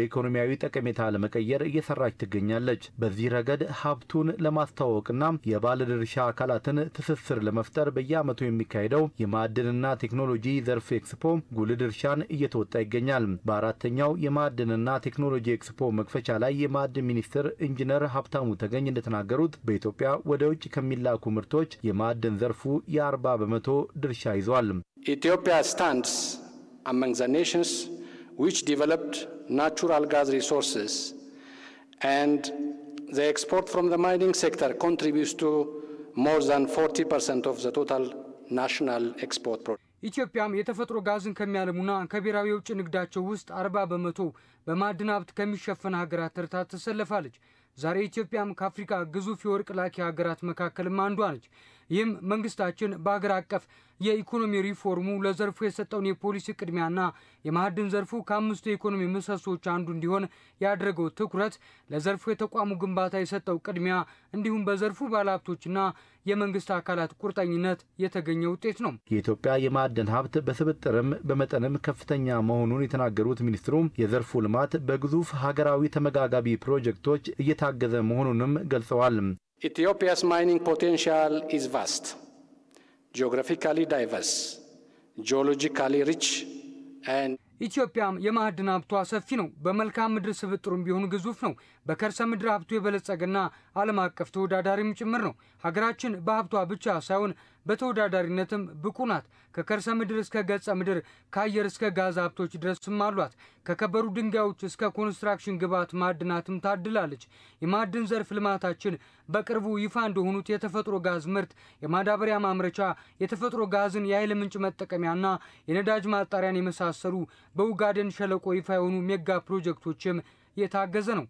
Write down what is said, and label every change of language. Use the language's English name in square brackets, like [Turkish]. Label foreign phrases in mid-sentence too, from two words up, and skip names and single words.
[Amharic] ኢኮኖሚያዊ ጠቀሜታ ለመቀየር እየሰራች ትገኛለች። በዚህ ረገድ ሀብቱን ለማስተዋወቅና የባለድርሻ አካላትን ትስስር ለመፍጠር በየዓመቱ የሚካሄደው የማዕድንና ቴክኖሎጂ ዘርፍ ኤክስፖ ጉልህ ድርሻን እየተወጣ ይገኛል። በአራተኛው የማዕድንና ቴክኖሎጂ ኤክስፖ መክፈቻ ላይ የማዕድን ሚኒስትር ኢንጂነር ሀብታሙ ተገኝ እንደተናገሩት በኢትዮጵያ ወደ ውጭ ከሚላኩ ምርቶች የማዕድን ዘርፉ የ40% ድርሻ ይዟል። [English] Ethiopia stands among the nations which developed natural gas resources, and the export from the mining sector contributes to more than 40% of the total national export product. [Amharic] ኢትዮጵያም የተፈጥሮ ጋዝን ከሚያለሙና ከብሔራዊ የውጭ ንግዳቸው ውስጥ 40% በማዕድን ሀብት ከሚሸፈን ሀገራት ተርታ ተሰልፋለች። ዛሬ ኢትዮጵያም ከአፍሪካ ግዙፍ የወርቅ ላኪ ሀገራት መካከልም አንዷ ነች። ይህም መንግስታችን በአገር አቀፍ የኢኮኖሚ ሪፎርሙ ለዘርፉ የሰጠውን የፖሊሲ ቅድሚያና የማዕድን ዘርፉ ከአምስቱ የኢኮኖሚ ምሰሶች አንዱ እንዲሆን ያደረገው ትኩረት ለዘርፉ የተቋሙ ግንባታ የሰጠው ቅድሚያ እንዲሁም በዘርፉ ባለሀብቶችና የመንግስት አካላት ቁርጠኝነት የተገኘ ውጤት ነው። የኢትዮጵያ የማዕድን ሀብት በስብጥርም በመጠንም ከፍተኛ መሆኑን የተናገሩት ሚኒስትሩ የዘርፉ ልማት በግዙፍ ሀገራዊ ተመጋጋቢ ፕሮጀክቶች እየታገዘ መሆኑንም ገልጸዋል። [English] Ethiopia's mining potential is vast, geographically diverse, geologically rich, and [Amharic] ኢትዮጵያም የማዕድን ሀብቷ ሰፊ ነው። በመልክዓ ምድር ስብጥሩም ቢሆን ግዙፍ ነው። በከርሰ ምድር ሀብቱ የበለጸገና ዓለም አቀፍ ተወዳዳሪም ጭምር ነው። ሀገራችን በሀብቷ ብቻ ሳይሆን በተወዳዳሪነትም ብቁ ናት። ከከርሰ ምድር እስከ ገጸ ምድር ከአየር እስከ ጋዝ ሀብቶች ድረስም አሏት። ከከበሩ ድንጋዮች እስከ ኮንስትራክሽን ግብዓት ማዕድናትም ታድላለች። የማዕድን ዘርፍ ልማታችን በቅርቡ ይፋ እንደሆኑት የተፈጥሮ ጋዝ ምርት፣ የማዳበሪያ ማምረቻ፣ የተፈጥሮ ጋዝን የኃይል ምንጭ መጠቀሚያና የነዳጅ ማጣሪያን የመሳሰሉ በኡጋዴን ሸለቆ ይፋ የሆኑ ሜጋ ፕሮጀክቶችም የታገዘ ነው።